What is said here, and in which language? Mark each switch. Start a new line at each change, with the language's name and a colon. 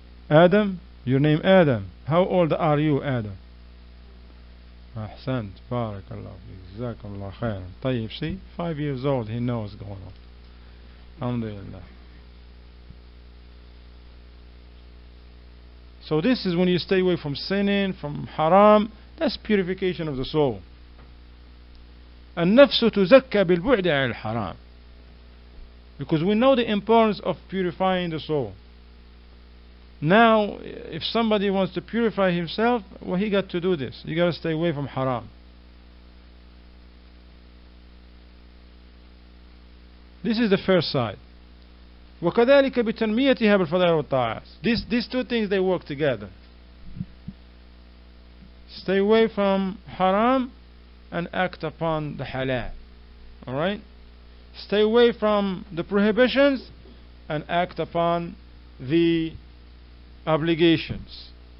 English: Adam? Your name Adam. How old are you, Adam?
Arabic: Ahsant. Barakallah. Jazakallah khairan. Tayyib.
English: See? 5 years old. He knows what's going on. Alhamdulillah. So this is when you stay away from sinning, from haram. That's purification of the soul.
Arabic: النفس تزكى بالبعد عن الحرام.
English: Because we know the importance of purifying the soul. Now, if somebody wants to purify himself, well, he got to do this. You got to stay away from haram. This is the first side.
Arabic: وكذلك بتنميتها بالفضائل والطاعات.
English: These two things, they work together. Stay away from haram and act upon the halal. Alright? Stay away from the prohibitions and act upon the obligations.